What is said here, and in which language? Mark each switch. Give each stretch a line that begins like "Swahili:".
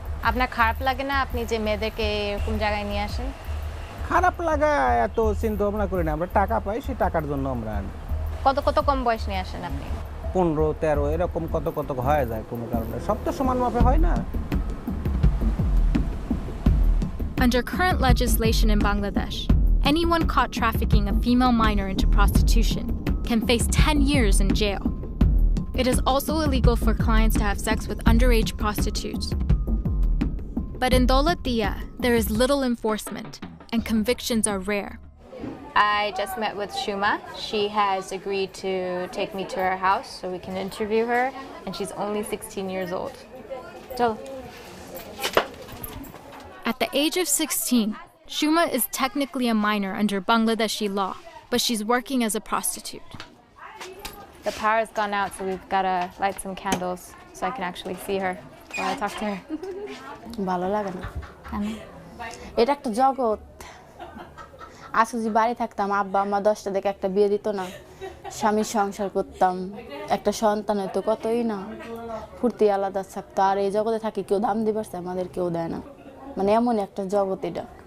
Bangla: আপনার খারাপ লাগে না আপনি যে মেয়েদেরকে এরকম জায়গায় নিয়ে আসেন? খারাপ লাগা এত চিন্তা ভাবনা করি না, আমরা টাকা পাই, সেই টাকার জন্য আমরা আনি। কত কম বয়স নিয়ে আসেন আপনি? 15, 13 এরকম কত হয়ে যায় কোনো কারণে, সব তো সমান মাপে হয় না।
English: Under current legislation in Bangladesh, anyone caught trafficking a female minor into prostitution can face 10 years in jail. It is also illegal for clients to have sex with underage prostitutes. But in Dawlat Diya, there is little enforcement, and convictions are rare. I just met with Shuma. She has agreed to take me to her house so we can interview her, and she's only 16 years old. So, At the age of 16, Shuma is technically a minor under Bangladeshi law, but she's working as a prostitute. the power's gone out, so we've got to light some candles so I can actually see her while I talk to her.
Bangla: ভালো লাগে না এটা একটা জগৎ আজকে যদি বাড়ি থাকতাম আব্বা আম্মা 10টা দেখে একটা বিয়ে দিত না স্বামীর সংসার করতাম একটা সন্তান হতো কতই না ফুর্তি আলাদা থাকতো আর এই জগতে থাকি কেউ দাম দিবারছে আমাদের কেউ দেয় না মানে এমন একটা জগৎ এটা